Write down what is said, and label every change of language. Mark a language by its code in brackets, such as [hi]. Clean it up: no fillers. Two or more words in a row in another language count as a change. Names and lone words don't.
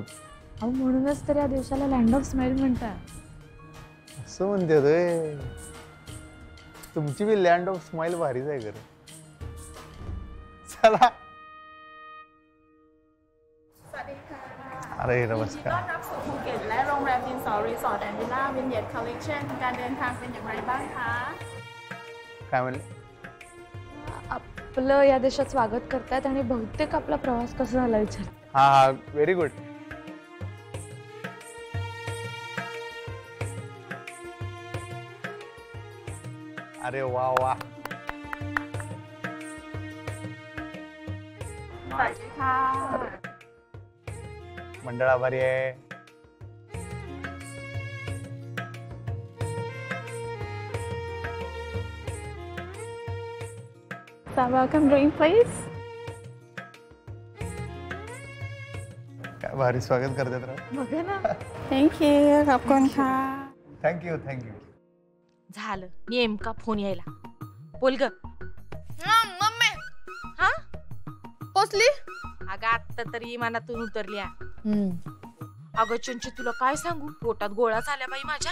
[mr] अहो म्हणूनच तर या देशाला [en] land of smile [mr] म्हणतात। असं म्हणते रे, तुमची बी [en] land of smile [mr] भारीच आहे खरं। चला, अरे नमस्कार। [th] ต้อนรับสู่ภูเก็ตและโรงแรมดินสอรีสอร์ทแอนด์วิลล่าวินเยตคอลเลคชั่นการเดินทางเป็นอย่างไรบ้างคะ [mr] काय म्हणले? आपलं या देशात स्वागत करतात आणि बहुतेक आपला प्रवास कसा झाला विचार। हा हा, [en] very good. [mr] अरे वा वा, [th] สวัสดีค่ะ [mr] मंडळ आभारी आहे। [en] welcome drink please [mr] काय भारी स्वागत करतात राव। बघा ना, [en] thank you [th] ขอบคุณค่ะ [en] thank you thank you. [mr] झालं नेमका फोन यायला। बोल ग मम्मी हा पोचली अगं आत्ता तरी इमानातून उतरल्या। अगं चंची तुला काय सांगू, पोटात गोळा झाल्या बाई माझ्या।